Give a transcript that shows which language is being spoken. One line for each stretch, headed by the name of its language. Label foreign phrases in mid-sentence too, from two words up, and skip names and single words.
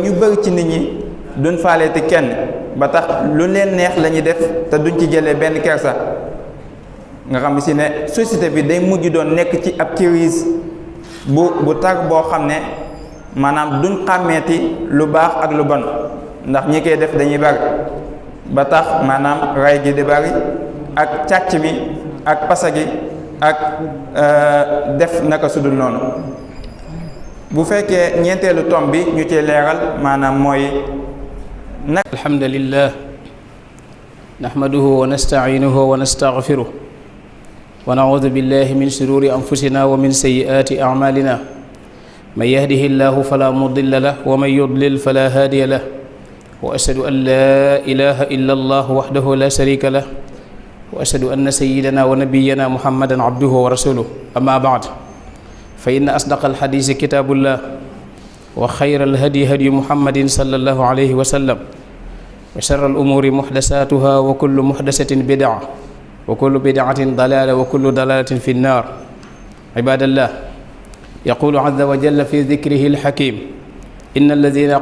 Wolof: ñu bëri ci nit ñi duñ faaleeti kenn ba tax lu leen neex la ñuy def te duñ ci jëlee benn kersa nga xam ne si ne société bi day mujj doon nekk ci ab crise bu tar boo xam ne maanaam duñ xàmmeeti lu baax ak lu bon ndax ñi koy def dañuy bari ba tax maanaam ray gi di bari ak càcc mi ak pasa gi ak def naka sudul noonu. bu fekkee ñeenteelu tom bi ñu ci leeral maanaam mooy nag
Arabic: الحمد لله نحمده ونستعينه ونستغفره ونعوذ بالله من شرور أنفسنا ومن سيئات أعمالنا من يهده الله فلا مضل له ومن يضلل فلا هادي له وأشهد أن لا إله إلا الله وحده لا شريك له وأشهد أن سيدنا ونبينا محمدا عبده ورسوله أما بعد فإن أصدق الحديث كتاب الله وخير الهدي هدي محمد صلى الله عليه وسلم وشر الأمور محدثاتها وكل محدثة بدعة وكل بدعة ضلالة وكل ضلالة في النار عباد الله يقول عز وجل في ذكره الحكيم إن الذين